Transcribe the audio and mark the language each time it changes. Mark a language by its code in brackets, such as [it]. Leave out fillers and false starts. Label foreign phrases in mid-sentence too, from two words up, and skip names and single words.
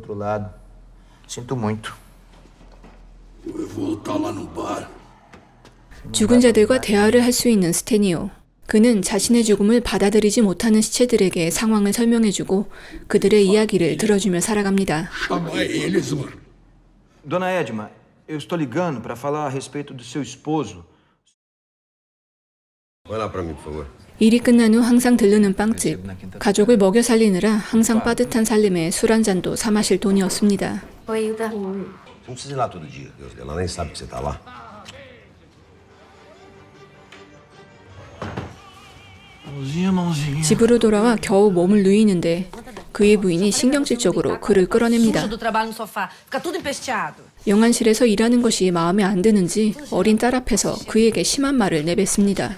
[ko] 죽은 자들과 대화를 할 수 있는 스테니오. 그는 자신의 죽음을 받아들이지 못하는 시체들에게 상황을 설명해주고 그들의 이야기를 들어주며 살아갑니다. [pt] Dona Edma, eu estou ligando para falar a respeito do seu esposo. Vai lá para mim, por favor. [ko] 일이 끝난 후 항상 들르는 빵집. 가족을 먹여 살리느라 항상 빠듯한 살림에 술 한 잔도 사 마실 돈이 없습니다. [pt] Você não precisa ir lá todo dia. Ela nem sabe que você tá lá. [ko] 집으로 돌아와 겨우 몸을 누이는데 그의 부인이 신경질적으로 그를 끌어냅니다. 영안실에서 일하는 것이 마음에 안 드는지 어린 딸 앞에서 그에게 심한 말을 내뱉습니다.